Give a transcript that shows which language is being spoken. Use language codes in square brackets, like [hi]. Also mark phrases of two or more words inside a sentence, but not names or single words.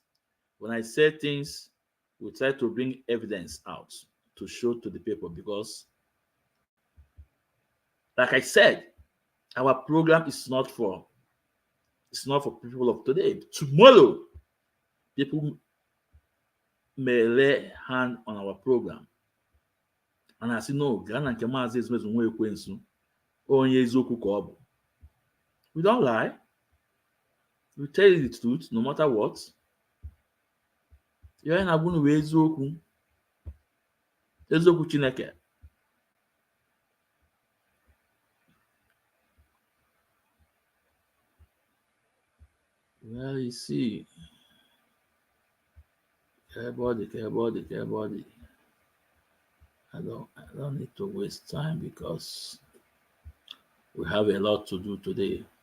[en] When I say things, we try to bring evidence out to show to the people because, like I said, our program is not for people of today. Tomorrow, people may lay hand on our program. And I say, no, [ig] Ghana nke Mazi ezumezu nwa ekwensu onye eziokwu ka ọ bụ. [en] We don't lie. We tell you the truth no matter what. [ig] Ihe na-agwụ n'uwe eziokwu. Eziokwu Chineke. [en] Well, you see. Everybody. I don't need to waste time because we have a lot to do today.